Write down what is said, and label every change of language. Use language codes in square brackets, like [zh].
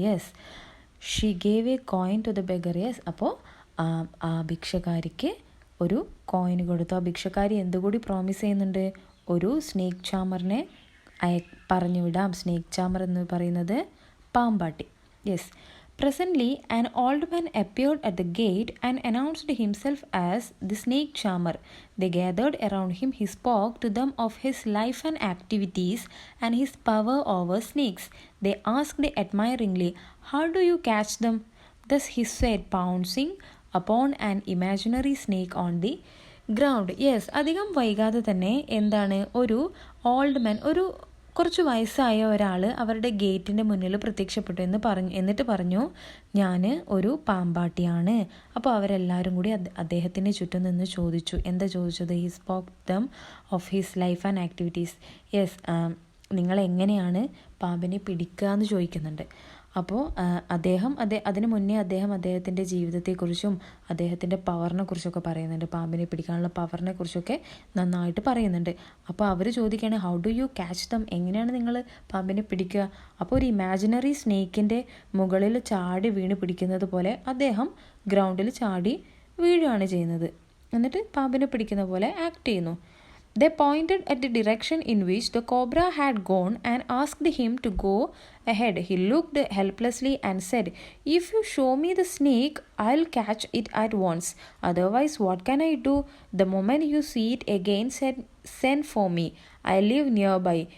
[en] Yes, she gave a coin to the beggar. Yes, [ml] അപ്പോൾ ആ ഭിക്ഷക്കാരിക്ക് ഒരു കോയിൻ കൊടുത്തു. ആ ഭിക്ഷക്കാരി എന്തുകൂടി പ്രോമിസ് ചെയ്യുന്നുണ്ട്? ഒരു സ്നേക്ക് ചാമറിനെ പറഞ്ഞു വിടാം. സ്നേക്ക് ചാമർ എന്ന് പറയുന്നത് പാമ്പാട്ടി. [en] Yes, presently an old man appeared at the gate and announced himself as the snake charmer. They gathered around him. He spoke to them of his life and activities and his power over snakes. They asked admiringly, "How do you catch them?" Thus he said, pouncing upon an imaginary snake on the ground. [ml] Yes, അധികം വൈകാതെ തന്നെ എന്താണ്? ഒരു old man, ഒരു കുറച്ച് വയസ്സായ ഒരാൾ അവരുടെ ഗേറ്റിൻ്റെ മുന്നിൽ പ്രത്യക്ഷപ്പെട്ടു എന്നിട്ട് പറഞ്ഞു, ഞാൻ ഒരു പാമ്പാട്ടിയാണ്. അപ്പോൾ അവരെല്ലാവരും കൂടി അദ്ദേഹത്തിൻ്റെ ചുറ്റും നിന്ന് ചോദിച്ചു. എന്താ ചോദിച്ചത്? [en] He spoke them of his life and activities. Yes, [ml] നിങ്ങളെങ്ങനെയാണ് പാമ്പിനെ പിടിക്കുക എന്ന് ചോദിക്കുന്നുണ്ട്. അപ്പോൾ അതിന് മുന്നേ അദ്ദേഹത്തിൻ്റെ ജീവിതത്തെക്കുറിച്ചും അദ്ദേഹത്തിൻ്റെ പവറിനെ കുറിച്ചൊക്കെ പറയുന്നുണ്ട്. പാമ്പിനെ പിടിക്കാനുള്ള പവറിനെ കുറിച്ചൊക്കെ നന്നായിട്ട് പറയുന്നുണ്ട്. അപ്പോൾ അവർ ചോദിക്കുകയാണ്, [en] How do you catch them? [ml] എങ്ങനെയാണ് നിങ്ങൾ പാമ്പിനെ പിടിക്കുക? അപ്പോൾ ഒരു ഇമാജിനറി സ്നേക്കിൻ്റെ മുകളിൽ ചാടി വീണ് പിടിക്കുന്നത് പോലെ അദ്ദേഹം ഗ്രൗണ്ടിൽ ചാടി വീഴുകയാണ് ചെയ്യുന്നത്. എന്നിട്ട് പാമ്പിനെ പിടിക്കുന്ന പോലെ ആക്ട് ചെയ്യുന്നു. [en] They pointed at the direction in which the cobra had gone and asked him to go ahead. He looked helplessly and said, "If you show me the snake, I'll catch it at once. Otherwise, what can I do? The moment you see it again, send for me. I live nearby."